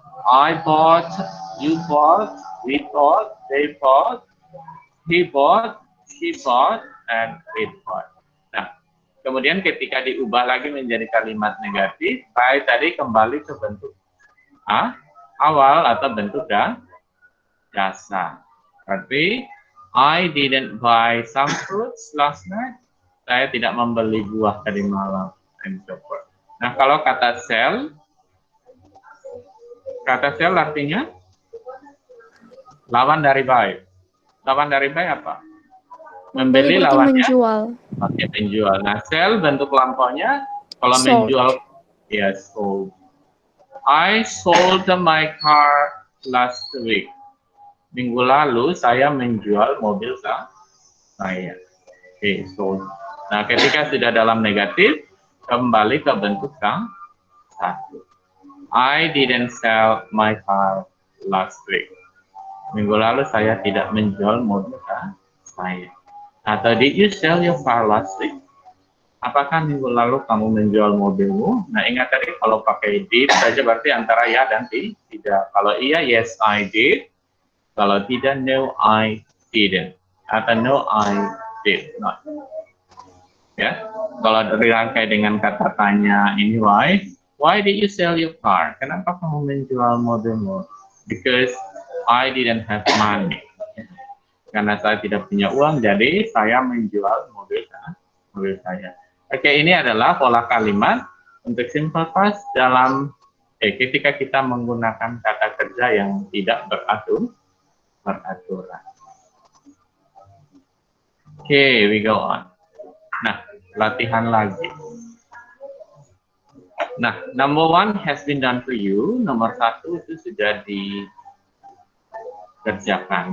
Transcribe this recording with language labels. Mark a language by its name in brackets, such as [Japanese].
[English] I bought, you bought, we bought, they bought, he bought, she bought, and it bought. [Indonesian] Nah, kemudian ketika diubah lagi menjadi kalimat negatif, buy tadi kembali ke bentuk awal atau bentuk dasar. [English] Berarti, I didn't buy some fruits last night. [Indonesian] Saya tidak membeli buah tadi malam. [English] And so forth. [Indonesian] Nah, kalau kata sell artinya lawan dari buy. Lawan dari buy apa? Membeli lawannya menjual. Oke, menjual. Nah, sell bentuk lampaunya kalau [English] Sold. [Indonesian] menjual ya [English] sold. I sold my car last week. [Indonesian] Minggu lalu saya menjual mobil saya. Oke, sold. Nah, ketika sudah dalam negatif, kembali ke bentuk satu. [English] I didn't sell my car last week. [Indonesian] Minggu lalu saya tidak menjual mobil saya. [English] Atau did you sell your car last week? [Indonesian] Apakah minggu lalu kamu menjual mobilmu? Nah, ingat tadi kalau pakai did saja berarti antara ya dan tidak. Kalau iya, [English] yes I did. [Indonesian] Kalau tidak, [English] no I didn't. Atau no I did not. [Indonesian] Ya, kalau dirangkai dengan kata tanya ini [English] why did you sell your car? [Indonesian] Kenapa kamu menjual mobilmu? [English] Because I didn't have money. [Indonesian] Karena saya tidak punya uang, jadi saya menjual mobil saya. Oke, ini adalah pola kalimat untuk simple past dalam ketika kita menggunakan kata kerja yang tidak beraturan. [English] Oke, we go on. [Indonesian] Nah, latihan lagi. [English] Nah, number 1 has been done for you. [Indonesian] Nomor 1 itu sudah dikerjakan.